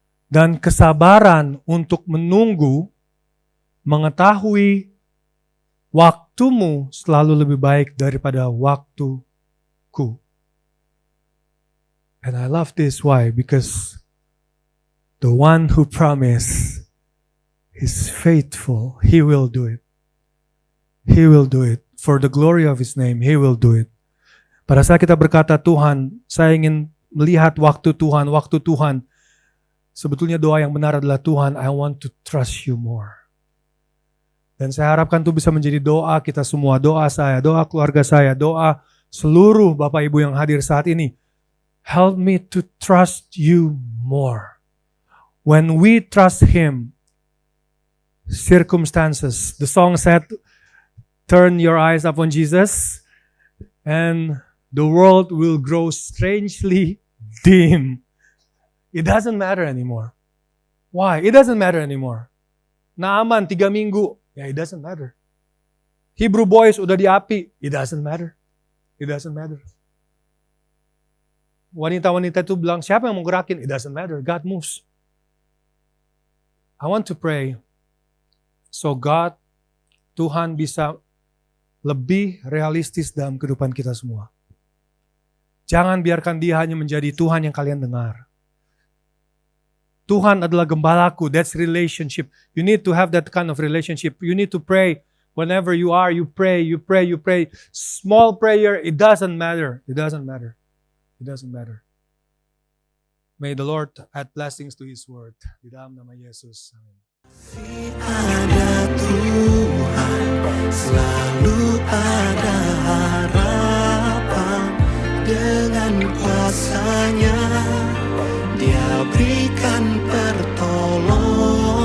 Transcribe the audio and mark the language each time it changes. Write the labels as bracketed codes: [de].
[id] Dan kesabaran untuk menunggu, mengetahui waktumu selalu lebih baik daripada waktuku. [en] And I love this. Why? Because the one who promised is faithful. He will do it. He will do it. For the glory of His name, He will do it. [id] Pada saat kita berkata, Tuhan, saya ingin melihat waktu Tuhan, Sebetulnya doa yang benar adalah, [en] Tuhan, I want to trust you more. [id] Dan saya harapkan itu bisa menjadi doa kita semua, doa saya, doa keluarga saya, doa seluruh Bapak Ibu yang hadir saat ini. [en] Help me to trust you more. When we trust Him, circumstances, the song said, turn your eyes upon Jesus, and the world will grow strangely dim. It doesn't matter anymore. Why? It doesn't matter anymore. Naaman 3 minggu, it doesn't matter. Hebrew boys [id] udah di api, [en] it doesn't matter. It doesn't matter. [id] Wanita-wanita itu bilang, siapa yang mau gerakin? [en] It doesn't matter. God moves. I want to pray so God, [id] Tuhan bisa lebih realistis dalam kehidupan kita semua. Jangan biarkan Dia hanya menjadi Tuhan yang kalian dengar. Tuhan adalah gembalaku. [en] That's relationship. You need to have that kind of relationship. You need to pray. Whenever you are, you pray, you pray, you pray. Small prayer, it doesn't matter. It doesn't matter. It doesn't matter. May the Lord add blessings to His word. [id] Di dalam nama Yesus. Amin. Ada Tuhan, selalu ada harapan. Dengan kuasa-Nya Dia berikan pertolongan.